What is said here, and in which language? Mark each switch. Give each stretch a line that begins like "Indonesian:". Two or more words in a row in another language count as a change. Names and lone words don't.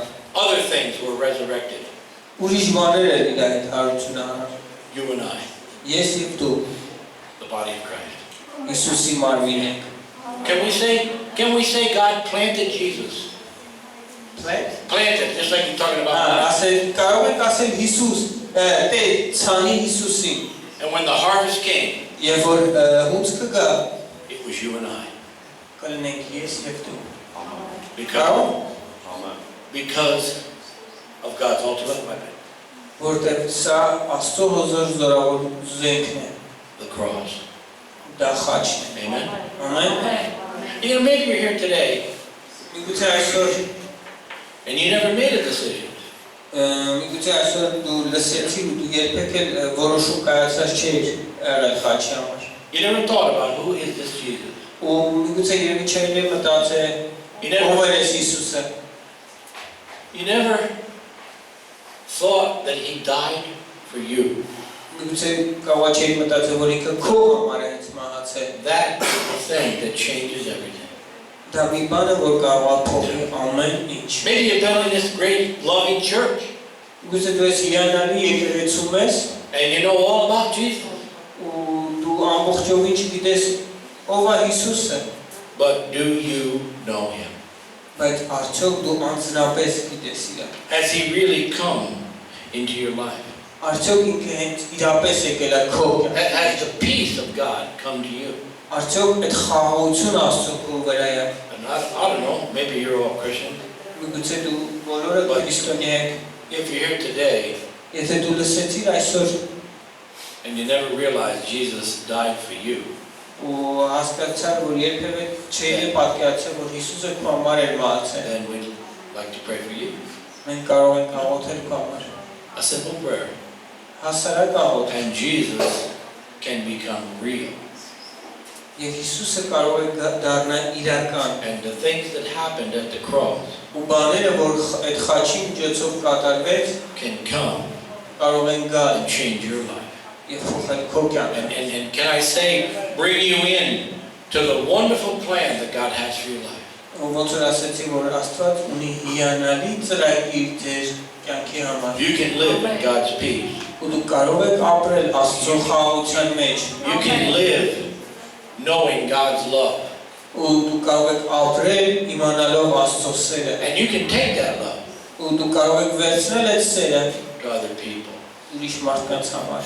English: Other things were resurrected.
Armenian: Ուրիշ բաներ էր իր հետ հարություն առավ։
English: You and I,
Armenian: Ես եւ դու
English: the body of Christ.
Armenian: Հիսուսի մարմին ենք։
English: Can we say God planted Jesus? Planted, just like you're talking about.
Armenian: Ասել կարող ենք ասել Հիսուս, դե ցանի Հիսուսին։
English: And when the harvest came,
Armenian: Եվ որ հունցքը գա,
English: it was you and I.
Armenian: կլինենք ես եւ դու։
English: Because of God's ultimate weapon,
Armenian: Որտեղ սա Աստծո հզոր զորավոր զենքն է,
English: the cross.
Armenian: դա խաչն է։
English: Amen.
Armenian: Ամեն։
English: You know, maybe you're here today
Armenian: Միգուցե այսօր
English: and you never made a decision.
Armenian: միգուցե այսօր դու լսեցի ու դու երբեք էլ որոշում կայացած չէր եղել խաչի համար։
English: You never thought about who is this Jesus.
Armenian: Ու միգուցե երևի չէր մտածել ով է այս Հիսուսը։
English: You never thought that he died for you.
Armenian: Միգուցե կարող չէր մտածել որ ինքը քո համար է հենց մահացել։
English: That is the thing that changes everything.
Armenian: Դա մի բան է որ կարող է փոխել ամեն ինչ։
English: Maybe you've been in this great loving church
Armenian: Միգուցե դու ես հիանալի եկեղեցում ես
English: and you know all about Jesus.
Armenian: ու դու ամբողջովին չգիտես ով է Հիսուսը,
English: But do you know him?
Armenian: բայց արդյոք դու անձնապես գիտես իրան։
English: Has he really come into your life?
Armenian: Արդյոք ինքը հենց իրապես եկել է քո կյանք։
English: Has the peace of God come to you?
Armenian: Արդյոք այդ խաղաղությունը Աստծո քո վրա է։
English: And I don't know, maybe you're all Christian.
Armenian: Միգուցե դու բոլորը քրիստոնյա եք։
English: If you're here today
Armenian: Եթե դու լսեցիր այսօր
English: and you never realized Jesus died for you,
Armenian: ու հասկացար որ երբևէ չէի պատկերացել որ Հիսուսը քո համար էր մահացել,
English: then we'd like to pray for you.
Armenian: մենք կարող ենք աղոթել քո համար։
English: A simple prayer.
Armenian: Հասարակ աղոթ։
English: And Jesus can become real.
Armenian: Եվ Հիսուսը կարող է դառնալ իրական։
English: And the things that happened at the cross
Armenian: Ու բաները որ այդ խաչի միջոցով կատարվեց,
English: can come
Armenian: կարող են գալ
English: and change your life.
Armenian: եւ փոխել քո կյանքը։
English: And can I say, bring you in to the wonderful plan that God has for your life.
Armenian: Ու ոնց որ ասեցի որ Աստված ունի հիանալի ծրագիր ձեր կյանքի համար։
English: You can live in God's peace.
Armenian: Ու դու կարող եք ապրել Աստծո խաղաղության մեջ։
English: You can live knowing God's love.
Armenian: ու դու կարող եք ապրել իմանալով Աստծո սերը
English: And you can take that love
Armenian: ու դու կարող եք վերցնել այդ սերը
English: to other people.
Armenian: ուրիշ մարդկանց համար